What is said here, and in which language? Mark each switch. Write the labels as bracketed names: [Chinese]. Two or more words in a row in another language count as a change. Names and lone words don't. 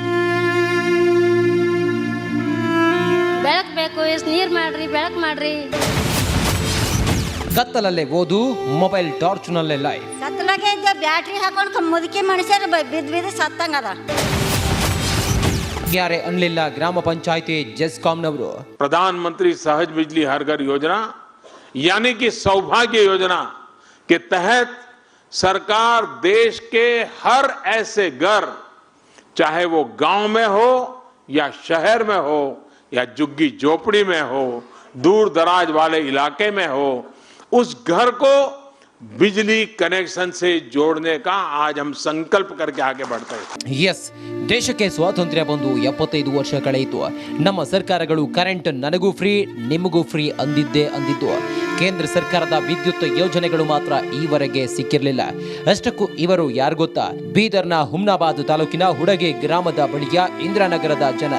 [Kannada] ಬೆಳಕು ಬೇಕು, ನೀರು ಮಾಡ್ರಿ, ಬೆಳಕು ಮಾಡ್ರಿ. ಕತ್ತಲಲ್ಲೇ ಓದು, ಮೊಬೈಲ್ ಟಾರ್ಚ್ನಲ್ಲೇ ಲೈಫ್. ಕತ್ತಲಾಗೆ ಇದ್ದ ಬ್ಯಾಟ್ರಿ ಹಾಕೊಂಡು ಮುದುಕಿ ಮನುಷ್ಯರು ಬಿದ್ದು ಸತ್ತಂಗದ. ಯಾರೇ ಅನ್ಲಿಲ್ಲ ಗ್ರಾಮ ಪಂಚಾಯತಿ ಜೆಸ್ಕಾಂನವರು. [Hindi] प्रधानमंत्री सहज बिजली हर घर योजना यानी कि सौभाग्य योजना के तहत सरकार देश के हर ऐसे घर, चाहे वो गांव में हो या शहर में हो या झुग्गी झोपड़ी में हो, दूर दराज वाले इलाके में हो, उस घर को बिजली कनेक्शन से जोड़ने का आज हम संकल्प करके आगे बढ़ते हैं. [Kannada] ಎಸ್, ದೇಶಕ್ಕೆ ಸ್ವಾತಂತ್ರ್ಯ ಬಂದು 75 ವರ್ಷ ಕಳೆಯಿತು. ನಮ್ಮ ಸರ್ಕಾರಗಳು ಕರೆಂಟ್ ನನಗೂ ಫ್ರೀ, ನಿಮಗೂ ಫ್ರೀ ಅಂದಿದ್ದು. ಕೇಂದ್ರ ಸರ್ಕಾರದ ವಿದ್ಯುತ್ ಯೋಜನೆಗಳು ಮಾತ್ರ ಈವರೆಗೆ ಸಿಕ್ಕಿರಲಿಲ್ಲ. ಅಷ್ಟಕ್ಕೂ ಇವರು ಯಾರು ಗೊತ್ತಾ? ಬೀದರ್ನ ಹುಮ್ನಾಬಾದ್ ತಾಲೂಕಿನ ಹುಡಗಿ ಗ್ರಾಮದ ಬಳಿಯ ಇಂದಿರಾನಗರದ ಜನ.